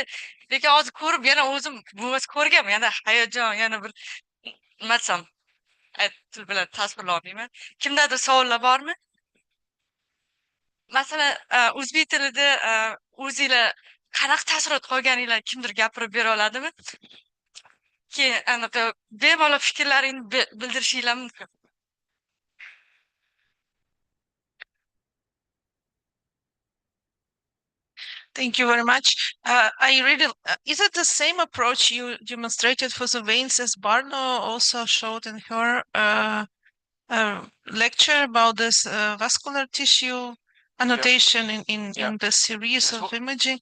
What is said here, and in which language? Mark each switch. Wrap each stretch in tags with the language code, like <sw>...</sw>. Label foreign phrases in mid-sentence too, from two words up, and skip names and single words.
<uz>Lekin hozir ko'rib yana o'zim bo'lmasa ko'rganman, yana hayajon, yana bir nima desam, til bilan tasvirlay olmayman. Kimdadir savollar bormi? Masalan, o'zbek tilida o'zinglar qanaqa taassurot qolganinglar kimdir gapirib bera oladimi? Keyin anaqa bemalol fikrlaringni bildirishinglar mumkin.</uz> <en>Thank you very much. Is it the same approach you demonstrated for the veins as Barno also showed in her lecture about this vascular tissue annotation in the series of imaging?</en>